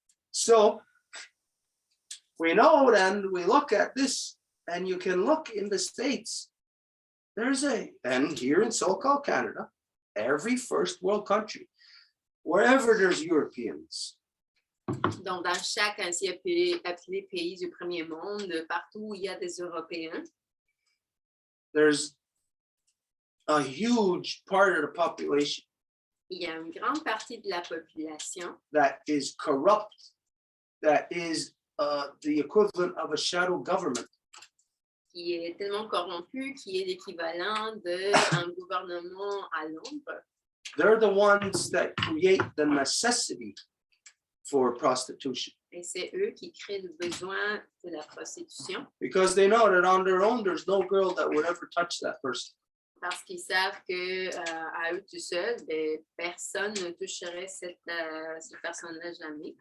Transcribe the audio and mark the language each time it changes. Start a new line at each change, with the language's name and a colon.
English: So we know then we look at this, and you can look in the States. And here in so-called Canada, every first world country, wherever there's Europeans,
French: Donc, dans chaque ainsi appelé pays du premier monde, partout où il y a des Européens,
English: there's a huge part of the population
French: il y a une grande partie de la population
English: that is corrupt, that is the equivalent of a shadow government.
French: qui est tellement corrompue, qui est l'équivalent d'un gouvernement à l'ombre.
English: They're the ones that create the necessity for prostitution,
French: Et c'est eux qui créent le besoin de la prostitution
English: because they know that on their own, there's no girl that would ever touch that person.
French: parce qu'ils savent qu'à eux tout seuls, ben, personne ne toucherait cette personne-là jamais.